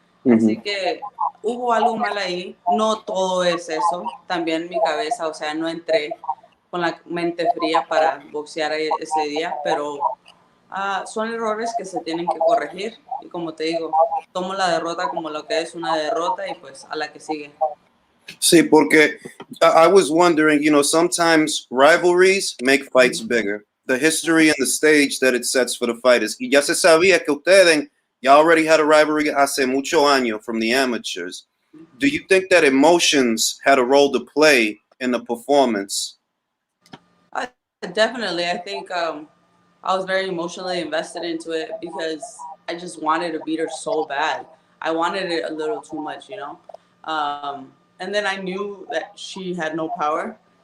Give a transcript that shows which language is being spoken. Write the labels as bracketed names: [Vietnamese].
[Spanish] Así que hubo algo mal ahí. No todo es eso. También mi cabeza, o sea, no entré con la mente fría para boxear ese día, pero son errores que se tienen que corregir. Y como te digo, tomo la derrota como lo que es una derrota y pues a la que sigue. Sí, porque [English] I was wondering, you know, sometimes rivalries make fights bigger. The history and the stage that it sets for the fighters. [Spanish] Y ya se sabía que ustedes ya [English] already had a rivalry [Spanish] hace mucho años [English] from the amateurs. Do you think that emotions had a role to play in the performance? Definitely. I think I was very emotionally invested into it because I just wanted to beat her so bad. I wanted it a little too much, you know? And then I knew that she had no power.